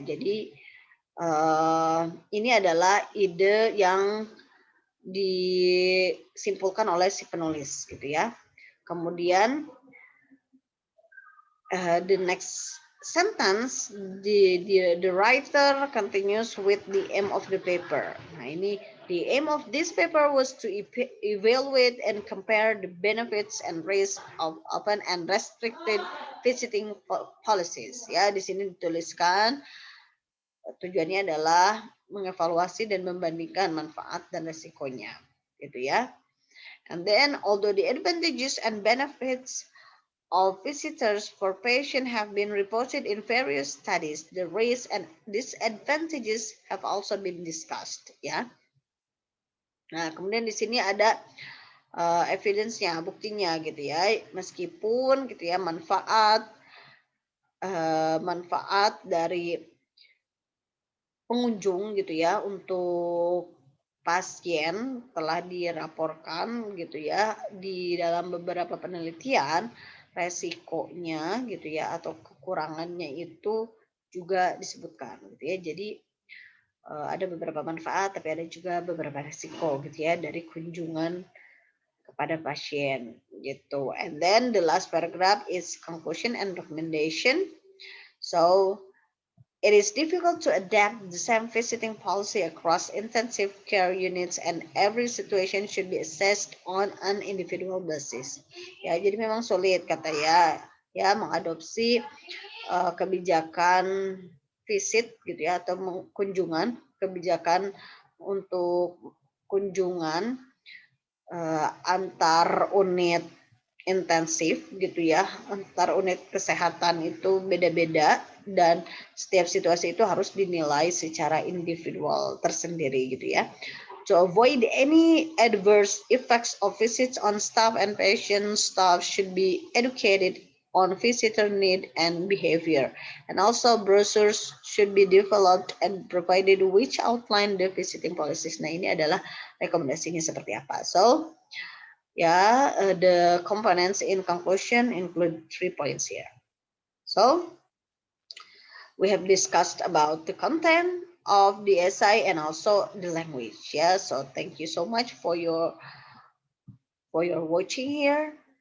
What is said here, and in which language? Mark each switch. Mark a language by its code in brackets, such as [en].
[id] Jadi ini adalah ide yang disimpulkan oleh si penulis gitu ya. Kemudian [en] the next sentence, the writer continues with the aim of the paper. [id] Nah ini, [en] the aim of this paper was to evaluate and compare the benefits and risks of open and restricted visiting policies. [id] Ya, di sini dituliskan tujuannya adalah mengevaluasi dan membandingkan manfaat dan resikonya, gitu ya. [en] And then, although the advantages and benefits of visitors for patients have been reported in various studies, the risks and disadvantages have also been discussed. [id] Ya. Nah, kemudian di sini ada evidence-nya, buktinya gitu ya. Meskipun gitu ya manfaat dari pengunjung gitu ya untuk pasien telah diraporkan gitu ya di dalam beberapa penelitian, resikonya gitu ya atau kekurangannya itu juga disebutkan gitu ya. Jadi ada beberapa manfaat tapi ada juga beberapa resiko gitu ya dari kunjungan kepada pasien gitu. [en] And then the last paragraph is conclusion and recommendation. So it is difficult to adapt the same visiting policy across intensive care units, and every situation should be assessed on an individual basis. [id] Ya, jadi memang sulit kata ya mengadopsi kebijakan visit gitu ya atau kunjungan, kebijakan untuk kunjungan antar unit intensif gitu ya, antar unit kesehatan itu beda-beda dan setiap situasi itu harus dinilai secara individual tersendiri gitu ya. [en] To avoid any adverse effects of visits on staff and patients, staff should be educated on visitor need and behavior. And also brochures should be developed and provided which outline the visiting policies. [id] Nah, ini adalah rekomendasinya seperti apa. [en] So, the components in conclusion include 3 points here. So, we have discussed about the content of the essay and also the language. Yeah, so thank you so much for your watching here.